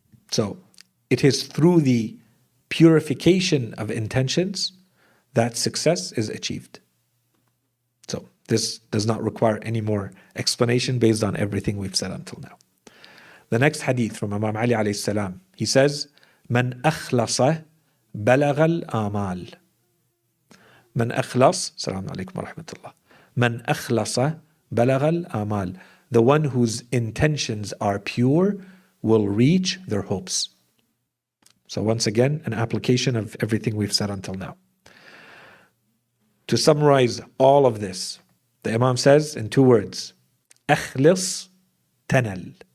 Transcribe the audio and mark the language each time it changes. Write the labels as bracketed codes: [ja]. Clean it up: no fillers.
[en] So, it is through the purification of intentions that success is achieved. So, this does not require any more explanation based on everything we've said until now. The next hadith from Imam Ali alayhi salam, he says, [ar] من أخلص بلغ الآمال. من أخلص, السلام عليكم ورحمة الله. من أخلص بلغ الآمال. [en] The one whose intentions are pure will reach their hopes. So once again, an application of everything we've said until now. To summarize all of this, the Imam says in two words, [ar] أخلص تنل.